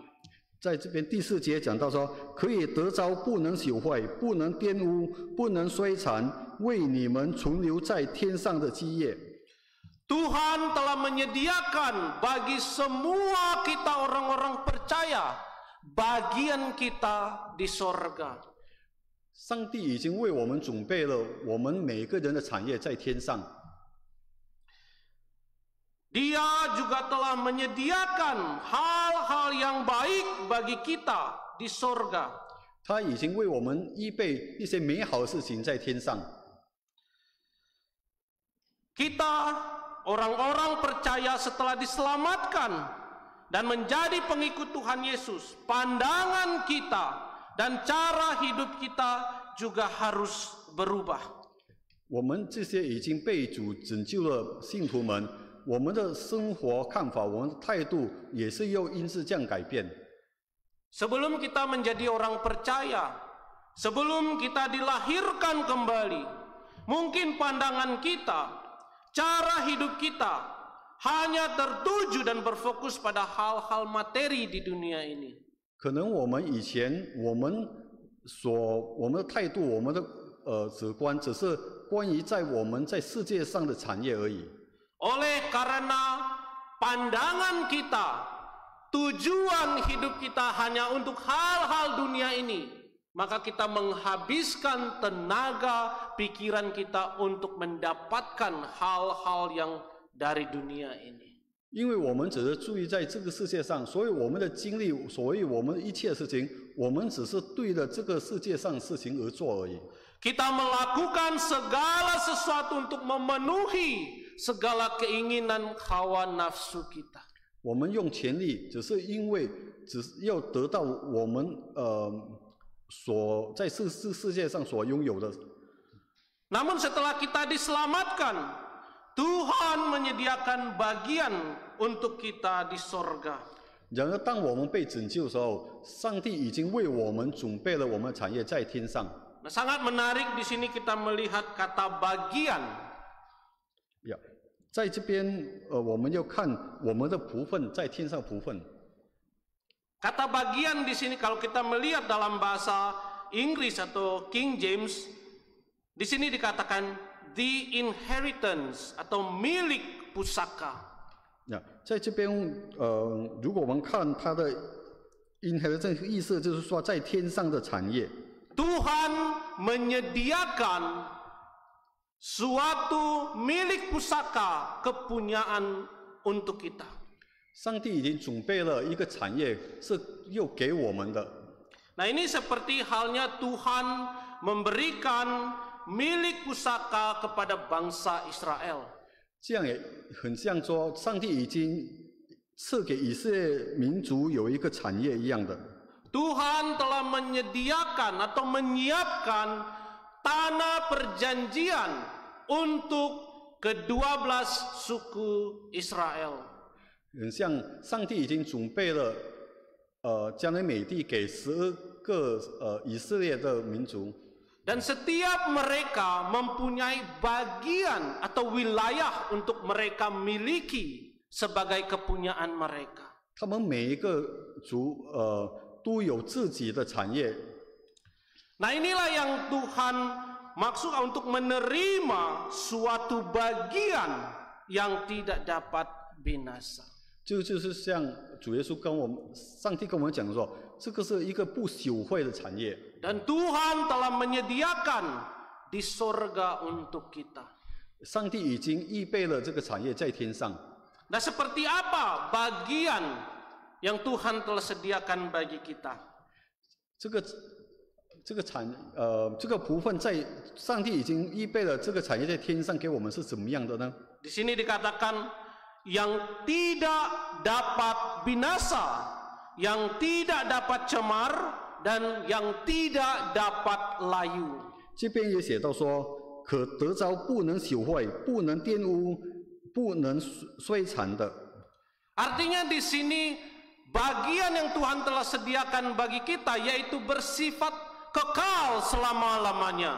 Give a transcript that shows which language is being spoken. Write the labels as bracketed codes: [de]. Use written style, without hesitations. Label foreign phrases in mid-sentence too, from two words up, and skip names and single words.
[zh] 在这边第4节讲到说，可以得着不能朽坏、不能玷污、不能衰残，为你们存留在天上的基业。 [id] Tuhan telah menyediakan bagi semua kita orang-orang percaya bagian kita di sorga. [zh] 上帝已经为我们准备了我们每个人的产业在天上。 [id] Dia juga telah menyediakan hal-hal yang baik bagi kita di sorga. [zh] 他已经为我们预备一些美好的事情在天上。 [id] Kita orang-orang percaya setelah diselamatkan dan menjadi pengikut Tuhan Yesus, pandangan kita dan cara hidup kita juga harus berubah. [zh] 我们这些已经被主拯救了信徒们，我们的生活看法、我们的态度也是要因此这样改变。 [id] Sebelum kita menjadi orang percaya, sebelum kita dilahirkan kembali, mungkin pandangan kita, cara hidup kita hanya tertuju dan berfokus pada hal-hal materi di dunia ini. [zh] 可能我们以前我们的态度、我们的直观，只是关于在我们在世界上的产业而已。 [id] Oleh karena pandangan kita, tujuan hidup kita hanya untuk hal-hal dunia ini, maka kita menghabiskan tenaga pikiran kita untuk mendapatkan hal-hal yang dari dunia ini. [zh] 因为我们只是注意在这个世界上，所以我们的精力，所以我们一切事情，我们只是对着这个世界上的事情而做而已。 [id] Kita melakukan segala sesuatu untuk memenuhi segala keinginan hawa nafsu kita. [zh] 我们用全力，只是因为只是要得到我们所在世界上所拥有的。 [id] Namun setelah kita diselamatkan, Tuhan menyediakan bagian untuk kita di sorga. [zh] 然而，当我们被拯救的时候，上帝已经为我们准备了我们的产业在天上。 [id] Nah, sangat menarik di sini kita melihat kata bagian. [zh] 在这边，我们要看我们的福分在天上福分。 [id] Kata bagian di sini kalau kita melihat dalam bahasa Inggris atau King James, di sini dikatakan [en] the inheritance [id] atau milik pusaka. [zh] 在这边，如果我们看它的 inheritance 意思，就是说在天上的产业。 [id] Tuhan menyediakan suatu milik pusaka kepunyaan untuk kita. [zh] 上帝已经准备了一个产业，是又给我们的。 [id] Nah, ini seperti halnya Tuhan memberikan milik pusaka kepada bangsa Israel. [zh] 这样也很像说，上帝已经赐给以色列民族有一个产业一样的。 [id] Tuhan telah menyediakan atau menyiapkan tanah perjanjian untuk ke-12 suku Israel. [zh] 很像上帝已经准备了迦南美地给12个以色列的民族。 [id] Dan setiap mereka mempunyai bagian atau wilayah untuk mereka miliki sebagai kepunyaan mereka. [zh] 他们每一个族都有自己的产业。 [id] Nah, inilah yang Tuhan maksud untuk menerima suatu bagian yang tidak dapat binasa. [zh] 就是像主耶稣跟我们，上帝跟我们讲说，这个是一个不朽坏的产业。 [id] Dan Tuhan telah menyediakan di sorga untuk kita. [zh] 上帝已经预备了这个产业在天上。 [id] Nah, seperti apa bagian yang Tuhan telah sediakan bagi kita? [zh] 这个部分在上帝已经预备了这个产业在天上给我们是怎么样的呢？ [id] Di sini dikatakan yang tidak dapat binasa, yang tidak dapat cemar, dan yang tidak dapat layu. [zh] 这边也写到说，可得着不能朽坏、不能玷污、不能衰残的。 [id] Artinya di sini bagian yang Tuhan telah sediakan bagi kita yaitu bersifat kekal selama-lamanya.